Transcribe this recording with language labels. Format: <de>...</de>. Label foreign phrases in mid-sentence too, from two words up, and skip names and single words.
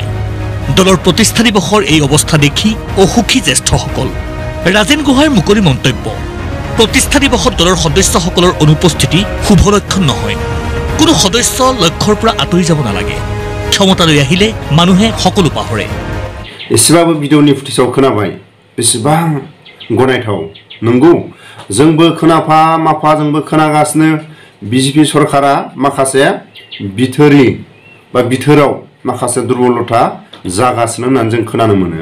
<as>দলৰ প্ৰতিষ্ঠা দিৱসৰ এই অৱস্থা দেখি অসুখী জ্যেষ্ঠসকল। ৰাজেন গোহাঁইৰ মুকলি মন্তব্য, প্ৰতিষ্ঠা দিৱসত দলৰ সদস্যসকলৰ অনুপস্থিতি শুভ লক্ষণ নহয়। কোনো সদস্য লক্ষ্যৰ পৰা আঁতৰি যাব নালাগে। ক্ষমতালৈ আহিলে মানুহে সকলো পাহৰে।</as> <brx>एसेबाबो भिडिअनि फुटेजाव खोनाबाय, बेसेबां गनायथाव। नंगौ, जोंबो खोनाफा माफा जोंबो खोनागासिनो बिजेपि सरकारा माखासे बिथोराव माखासे दुर्बलता जागासिनो होननानै जों खोनानो मोनो।</brx>